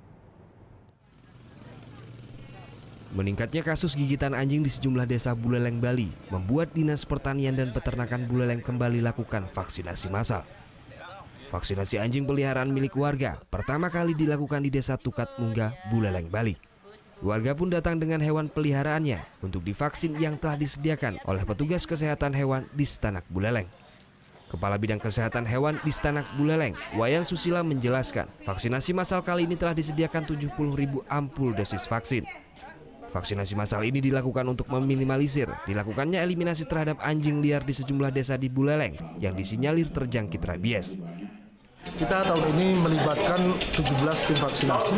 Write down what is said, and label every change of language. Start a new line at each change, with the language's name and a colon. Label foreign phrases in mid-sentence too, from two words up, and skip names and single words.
Indonesian: Meningkatnya kasus gigitan anjing di sejumlah desa Buleleng, Bali membuat Dinas Pertanian dan Peternakan Buleleng kembali lakukan vaksinasi massal. Vaksinasi anjing peliharaan milik warga pertama kali dilakukan di Desa Tukat Munggah, Buleleng, Bali. Warga pun datang dengan hewan peliharaannya untuk divaksin yang telah disediakan oleh petugas kesehatan hewan di Stanak Buleleng. Kepala Bidang Kesehatan Hewan di Stanak Buleleng, Wayan Susila menjelaskan, vaksinasi massal kali ini telah disediakan 70.000 ampul dosis vaksin. Vaksinasi massal ini dilakukan untuk meminimalisir dilakukannya eliminasi terhadap anjing liar di sejumlah desa di Buleleng yang disinyalir terjangkit rabies. Kita tahun ini melibatkan 17 tim vaksinasi.